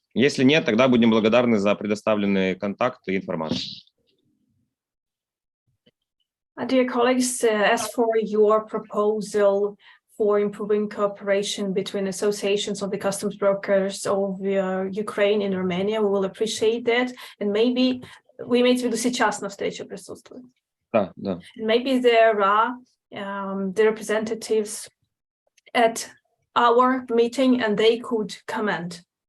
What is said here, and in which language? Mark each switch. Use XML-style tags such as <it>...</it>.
<ru>Если нет, тогда будем благодарны за предоставленные контакты и информацию.</ru> <en>Dear colleagues, as for your proposal for improving cooperation between associations of the customs brokers of Ukraine and Romania, we will appreciate that. And maybe we</en> <ru>имеете в виду сейчас на встрече присутствуют. Да, да.</ru> <en>Maybe there are the representatives at our meeting and they could comment.</en>